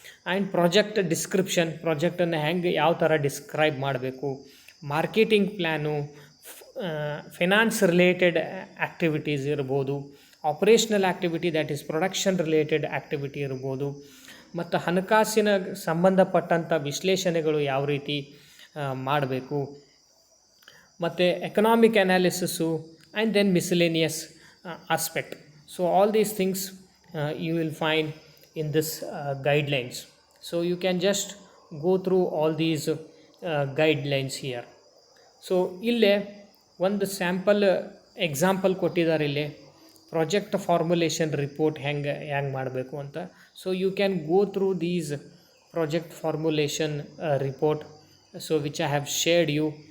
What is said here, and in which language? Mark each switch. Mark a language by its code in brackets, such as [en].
[kn] And project description, ಪ್ರಾಜೆಕ್ಟನ್ನು ಹೆಂಗೆ ಯಾವ ಥರ ಡಿಸ್ಕ್ರೈಬ್ ಮಾಡಬೇಕು, marketing plan, finance related activities ಇರ್ಬೋದು, operational activity that is production related activity ಇರ್ಬೋದು, ಮತ್ತು ಹಣಕಾಸಿನ ಸಂಬಂಧಪಟ್ಟಂಥ ವಿಶ್ಲೇಷಣೆಗಳು ಯಾವ ರೀತಿ ಮಾಡಬೇಕು, ಮತ್ತು economic analysis and then ಮಿಸ್ಲೆನಿಯಸ್ aspect. [en] So all these things you will find in this guidelines. So you can just go through all these guidelines here. [kn] So ಇಲ್ಲೇ ಒಂದು ಸ್ಯಾಂಪಲ್ ಎಕ್ಸಾಂಪಲ್ ಕೊಟ್ಟಿದ್ದಾರೆ ಇಲ್ಲಿ, ಪ್ರಾಜೆಕ್ಟ್ ಫಾರ್ಮುಲೇಷನ್ ರಿಪೋರ್ಟ್ ಹೆಂಗೆ ಮಾಡಬೇಕು ಅಂತ. [en] So you can go through these project formulation report, so which I have shared you.